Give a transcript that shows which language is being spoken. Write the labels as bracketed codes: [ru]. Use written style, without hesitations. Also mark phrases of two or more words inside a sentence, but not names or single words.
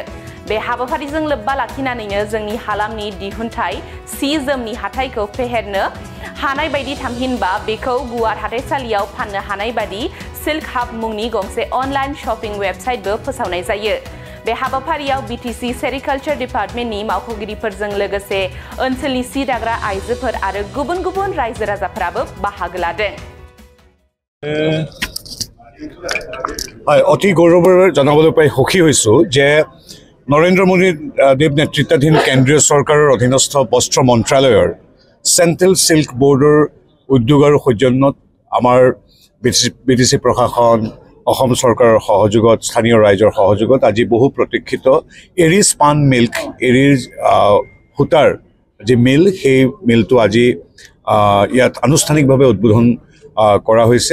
[brx] बे हाबाफारिजों लोब्बा लाखिनानैनो जोंनि हालामनि दिहुनथाय सि जोमनि हाथाइखौ फेहेरनो हानाय बायदि थामहिनबा बेखौ गुवार हाथाइसालियाव फाननो हानाय बायदि सिल्क हाब मुंनि गंसे [en] online shopping websitebo [brx] फोसावनाय जायो। बे हाबाफारियाव बिटिसि सेरिकालचार डिपार्टमेन्टनि मावख'गिरिफोरजों लोगोसे ओनसोलनि सि दाग्रा आइजोफोर आरो गुबुन गुबुन रायजो राजाफोराबो बाहागो लादों। [as] অতি গৌৰৱেৰে জনাবলৈ পাই সুখী হৈছোঁ যে নৰেন্দ্ৰ মোদী দেৱ নেতৃত্বাধীন কেন্দ্ৰীয় চৰকাৰৰ অধীনস্থ বস্ত্ৰ মন্ত্ৰালয়ৰ চেণ্ট্ৰেল চিল্ক বোৰ্ডৰ উদ্যোগ আৰু সৌজন্যত আমাৰ বিটিসি প্ৰশাসন অসম চৰকাৰৰ সহযোগত স্থানীয় ৰাইজৰ সহযোগত আজি বহু প্ৰতীক্ষিত এৰি স্পান মিল্ক এৰিৰ সূতাৰ যে মিল সেই মিলটো আজি ইয়াত আনুষ্ঠানিকভাৱে উদ্বোধন কৰা হৈছে।